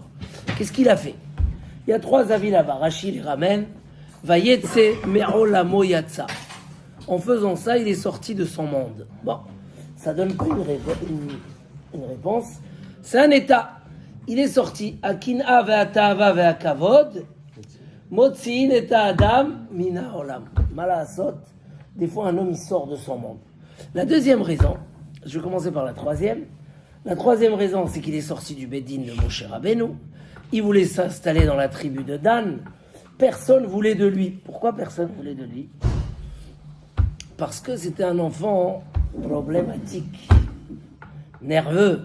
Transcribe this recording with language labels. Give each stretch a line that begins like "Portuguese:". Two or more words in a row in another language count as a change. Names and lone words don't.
French: Qu'est-ce qu'il a fait? Il y a 3 avis là-bas. Rachid les ramène.
Hebrew: ויצא מעולמו יצא.
French: En faisant ça, il est sorti de son monde. Bon, ça donne pas une réponse. C'est un état. Il est sorti.
Hebrew: הקנאה והתאוה והכבוד מוציאין את האדם מן העולם. Malasot.
French: Des fois, un homme, il sort de son monde. La deuxième raison, je vais commencer par la troisième. La troisième raison, c'est qu'il est sorti du Bédine de Moshe Rabbeinu. Il voulait s'installer dans la tribu de Dan. Personne voulait de lui. Pourquoi personne voulait de lui? Parce que c'était un enfant problématique, nerveux.